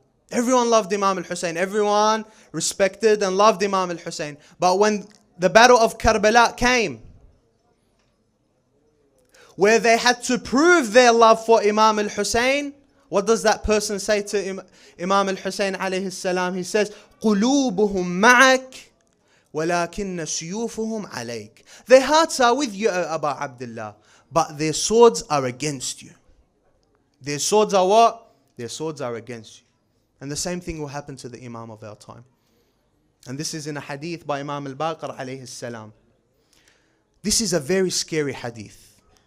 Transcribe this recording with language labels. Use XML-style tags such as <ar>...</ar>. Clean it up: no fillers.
<en>Everyone loved Imam al-Hussein. Everyone respected and loved Imam al-Hussein. But when the battle of Karbala came, where they had to prove their love for Imam al-Hussein, what does that person say to Imam al-Hussein alayhi salam? He says,</en> <ar>قُلُوبُهُمْ مَعَكَ وَلَكِنَّ سُيُوفُهُمْ عَلَيْكَ.</ar> <en>Their hearts are with you, O Abu Abdullah, but their swords are against you. Their swords are what? Their swords are against you. And the same thing will happen to the Imam of our time. And this is in a hadith by Imam al-Baqir alayhi salam. This is a very scary hadith.</en>